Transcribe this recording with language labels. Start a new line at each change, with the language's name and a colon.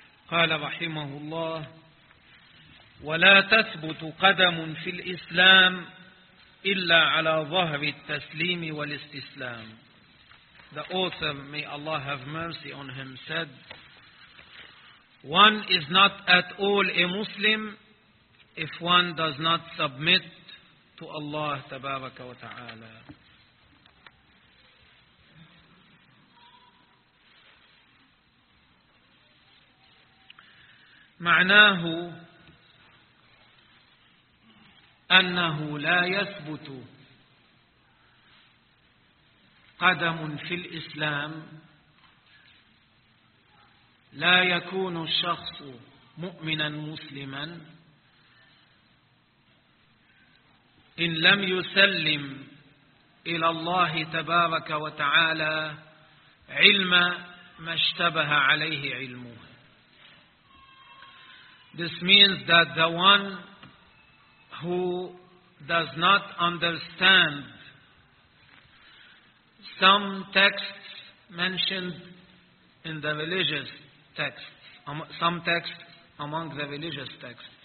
Arabic: قال رحمه الله ولا تثبت قدم في الإسلام إلا على ظهر التسليم والاستسلام.
English: The author, may Allah have mercy on him, said one is not at all a Muslim if one does not submit to Allah
Arabic: تبارك وتعالى. معناه أنه لا يثبت قدم في الإسلام, لا يكون الشخص مؤمنا مسلما إن لم يسلم إلى الله تبارك وتعالى علم ما اشتبه عليه علمه.
English: This means that the one who does not understand some texts mentioned in the religious texts, some texts among the religious texts,